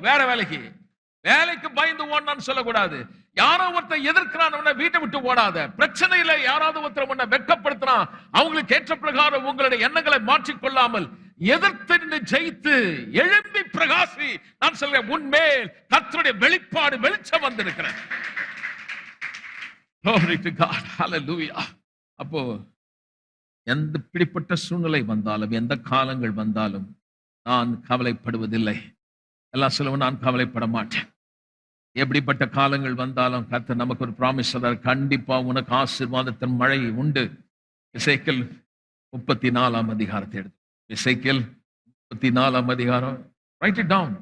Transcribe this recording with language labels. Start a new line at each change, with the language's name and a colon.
Tamil: வேற வேலைக்கு பயந்து ஓடனான்னு சொல்லக்கூடாது. யாரோ ஒருத்தர் எதிர்க்கிறான் வீட்டை விட்டு ஓடாத. பிரச்சனையில யாராவது ஒருத்தர் உன்னை வெட்கப்படுத்தினான், அவங்களுக்கு ஏற்ற பிரகாரம் உங்களுடைய எண்ணங்களை மாற்றிக்கொள்ளாமல் எதிர்த்து ஜெயித்து எழும்பி பிரகாசி. நான் சொல்றேன், உன்மேல் கர்த்தருடைய வெளிப்பாடு வெளிச்சம் வந்திருக்கிறேன்.
English: Glory to God. Hallelujah. அப்போ
Tamil: எந்த இப்படிப்பட்ட சூழ்நிலை வந்தாலும், எந்த காலங்கள் வந்தாலும் நான் கவலைப்படுவதில்லை. எல்லாம் சொல்லுவோம், நான் கவலைப்பட மாட்டேன். எப்படிப்பட்ட காலங்கள் வந்தாலும் கர்த்தர் நமக்கு ஒரு ப்ராமிஸ் சொல்றார், கண்டிப்பா உனக்கு ஆசீர்வாதத்தின் மழை உண்டு. எசேக்கியேல் 34 அதிகாரத்தை எடுத்து, எசேக்கியேல் 34 அதிகாரம்,
English: Write it down.